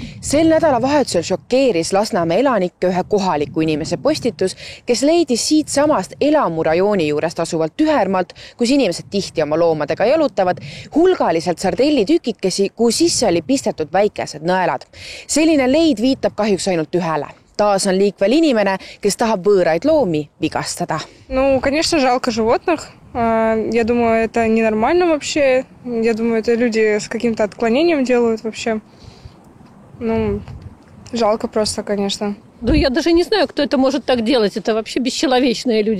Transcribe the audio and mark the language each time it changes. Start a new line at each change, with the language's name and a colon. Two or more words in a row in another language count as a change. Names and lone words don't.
Estonian: Sel nädalavahetusel šokeeris Lasnamäe elanikke ühe kohaliku inimese postitus, kes leidis siit samast elamurajooni juurest asuvalt Tühermalt, kus inimesed tihti oma loomadega jalutavad, hulgaliselt sardellitükikesi, kuhu sisse oli pistetud väikesed nõelad. Selline leid viitab kahjuks ainult ühele. Taas on liikvel inimene, kes tahab võõraid loomi vigastada.
Russian: Конечно, жалко животных. Я думаю, это ненормально вообще. Я думаю, это люди с каким-то отклонением делают вообще. Жалко просто, конечно. Я даже не знаю, кто это может так делать. Это вообще бесчеловечные люди.